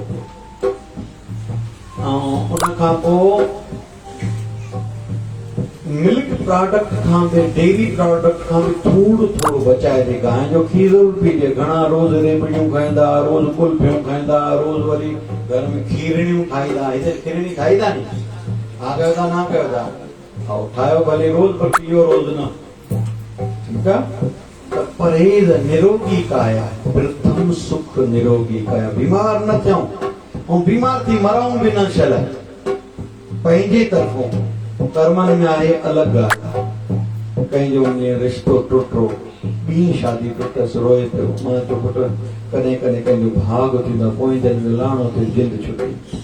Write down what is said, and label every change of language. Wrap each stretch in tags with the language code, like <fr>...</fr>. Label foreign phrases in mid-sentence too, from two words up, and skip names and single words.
<sd>ऐं उन खां पोइ</sd> <en>milk product</en> <sd>खां बि</sd> <en>dairy product</en> <sd>खां बि थोरो बचाए ॾे गांइ जो खीर ज़रूर पीजे घणा रोज़ रेवड़ियूं खाईंदा रोज़ कुल्फियूं खाईंदा रोज़ वरी घर में खीरणियूं ठाहींदा हिते खीरणी ठाहींदा नी हा कयो था न कयो था ऐं ठाहियो भले रोज़ पर पीओ रोज़ न ठीकु आहे त परहेज़ निरोगी काया प्रथम सुख निरोगी काया बीमार न थियूं ऐं बीमार थी मरूं बि न छल पंहिंजे तरफ़ों कर्मनि में आहे अलॻि ॻाल्हि कंहिंजो रिश्तो टुटो ॿी शादी टुटस रोए पियो मां चयो पुटु कॾहिं कॾहिं कंहिंजो भाग थींदो पोइ जन लाणो थिए जिंद छुटी</sd>